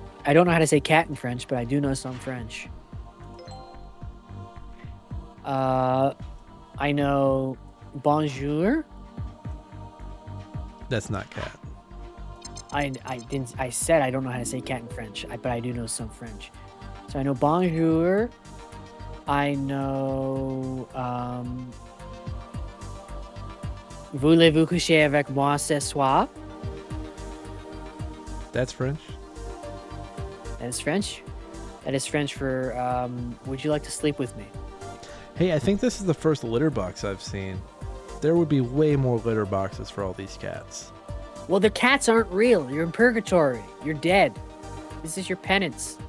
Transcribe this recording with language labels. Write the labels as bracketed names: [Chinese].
[English] I don't know how to say cat in French, but I do know some French. I know bonjour. That's not cat. I said I don't know how to say cat in French, but I do know some French. So I know bonjour. I know [French] voulez-vous coucher avec moi ce soir? [English] That's French? That is French. That is French for would you like to sleep with me? Hey, I think this is the first litter box I've seen. There would be way more litter boxes for all these cats. Well, the cats aren't real. You're in purgatory. You're dead. This is your penance.